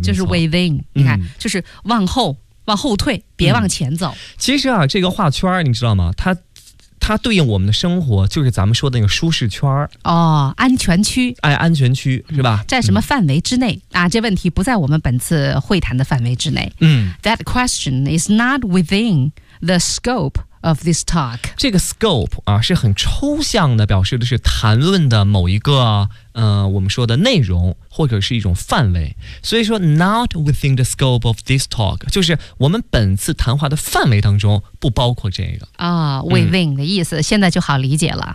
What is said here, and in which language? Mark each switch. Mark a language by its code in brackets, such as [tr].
[zh] 就是 within、嗯、你看就是往后退，别往前走、嗯、其实啊，这个画圈你知道吗，它对应我们的生活，就是咱们说的那个舒适圈。哦，安全区。哎，安全区是吧、嗯、在什么范围之内、嗯、啊，这问题不在我们本次会谈的范围之内。嗯， [en] That question is not within the scopeOf this talk， [zh] 这个 scope 啊是很抽象的，表示的是谈论的某一个我们说的内容或者是一种范围。所以说 [en] not within the scope of this talk， [zh] 就是我们本次谈话的范围当中不包括这个啊、within 的意思、嗯、现在就好理解了。